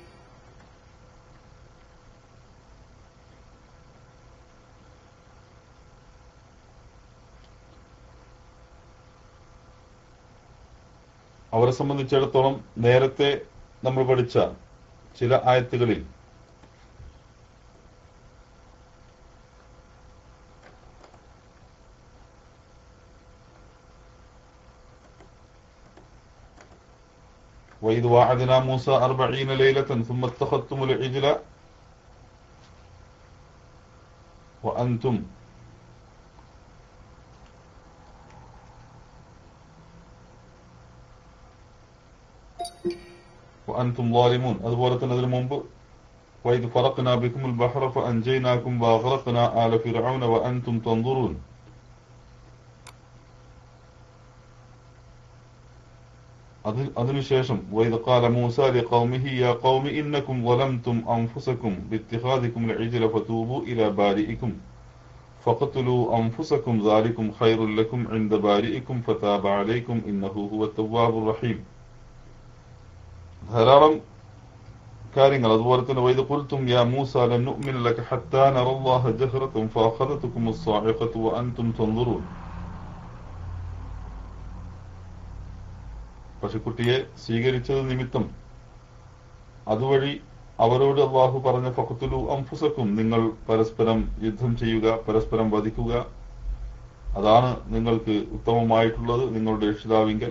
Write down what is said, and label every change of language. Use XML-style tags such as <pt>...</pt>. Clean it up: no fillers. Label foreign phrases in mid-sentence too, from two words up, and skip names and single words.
<ml>അവരെ സംബന്ധിച്ചിടത്തോളം നേരത്തെ നമ്മൾ പഠിച്ച ചില ആയത്തുകളിൽ</ml> <ar>وَإِذْ وَعَدْنَا مُوسَى 40 لَيْلَةً ثُمَّ اتَّخَذْتُمُ الْعِجْلَ وأنتم ظالمون.</ar> <ml>അതുപോലെ തന്നെ അതിനു മുമ്പ്</ml> <ar>وَإِذْ فَرَقْنَا بِكُمُ الْبَحْرَ فَأَنْجَيْنَاكُمْ وَأَغْرَقْنَا آلَ فِرْعَوْنَ وَأَنْتُمْ تَنظُرُونَ. അതിനുശേഷം وَإِذْ قَالَ مُوسَى لِقَوْمِهِ يَا قَوْمِ إِنَّكُمْ ظَلَمْتُمْ أَنفُسَكُمْ بِاتِّخَاذِكُمُ الْعِجْلَ فَتُوبُوا إِلَى بَارِئِكُمْ فَاقْتُلُوا أَنفُسَكُمْ ذَلِكُمْ خَيْرٌ لَكُمْ عِندَ بَارِئِكُمْ فَتَابَ عَلَيْكُمْ إِنَّهُ هُوَ التَّوَّابُ الرَّحِيمُ.</ar> <ml>ധാരാളം കാര്യങ്ങൾ. അതുപോലെ തന്നെ</ml> <ar>وَإِذْ قُلْتُمْ يَا مُوسَى لَن نُؤْمِنَ لَكَ حَتَّى نَرَى اللَّهَ جَهْرَةً فَأَخَذَتْكُمُ الصَّاعِقَةُ وَأَنْتُمْ تَنظُرُونَ.</ar> <ml>പശുക്കുട്ടിയെ സ്വീകരിച്ചത് നിമിത്തം അതുവഴി അവരോട് അല്ലാഹു പറഞ്ഞ</ml> <ar>فاقتلوا أنفسكم,</ar> <ml>നിങ്ങൾ പരസ്പരം യുദ്ധം ചെയ്യുക, പരസ്പരം വധിക്കുക, അതാണ് നിങ്ങൾക്ക് ഉത്തമമായിട്ടുള്ളത് നിങ്ങളുടെ രക്ഷിതാവിങ്കൽ.</ml>